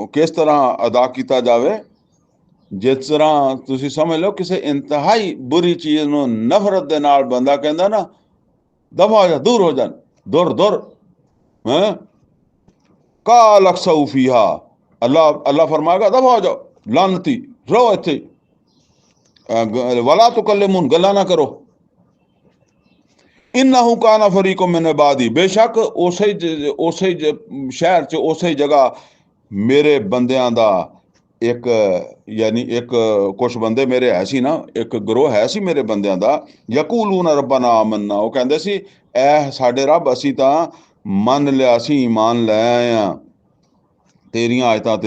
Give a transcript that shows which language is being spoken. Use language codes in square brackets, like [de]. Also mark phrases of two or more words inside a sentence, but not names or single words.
[pa] ਕਿਸ ਤਰ੍ਹਾਂ ਅਦਾ ਕੀਤਾ ਜਾਵੇ, ਜਿਸ ਤਰ੍ਹਾਂ ਤੁਸੀਂ ਸਮਝ ਲਓ ਕਿਸੇ ਇੰਤਹਾਈ ਬੁਰੀ ਚੀਜ਼ ਨੂੰ ਨਫ਼ਰਤ ਦੇ ਨਾਲ ਬੰਦਾ ਕਹਿੰਦਾ ਨਾ, ਦਫਾ ਹੋ ਜਾ, ਦੂਰ ਹੋ ਜਾ, ਦੁਰ ਹੈਂ, [ar] قال اخسئوا فيها, [pa] ਅੱਲਾ ਫਰਮਾਏਗਾ ਦਫਾ ਹੋ ਜਾਓ, ਲਾਨਤੀ ਰਹੋ ਇੱਥੇ, [ar] ولا تكلمون, [pa] ਗੱਲਾਂ ਨਾ ਕਰੋ। [ar] إنه كان فريق من عبادي, [pa] बेशक ਉਸੇ ਸ਼ਹਿਰ ਚ ਉਸੇ ਜਗ੍ਹਾ ਮੇਰੇ ਬੰਦਿਆਂ ਦਾ ਇੱਕ, ਯਾਨੀ ਇੱਕ ਕੁਛ ਬੰਦੇ ਮੇਰੇ ਹੈ ਸੀ ਨਾ, ਇੱਕ ਗਰੋਹ ਹੈ ਸੀ ਮੇਰੇ ਬੰਦਿਆਂ ਦਾ, [ar] يقولون ربنا آمنا, [pa] ਉਹ ਕਹਿੰਦੇ ਸੀ ਐ ਸਾਡੇ ਰੱਬ ਅਸੀਂ ਤਾਂ ਮੰਨ ਲਿਆ ਸੀ, ਈਮਾਨ ਲੈ ਆਏ ਆ ਤੇਰੀਆਂ ਆਇਤਾਂ ਤੇ।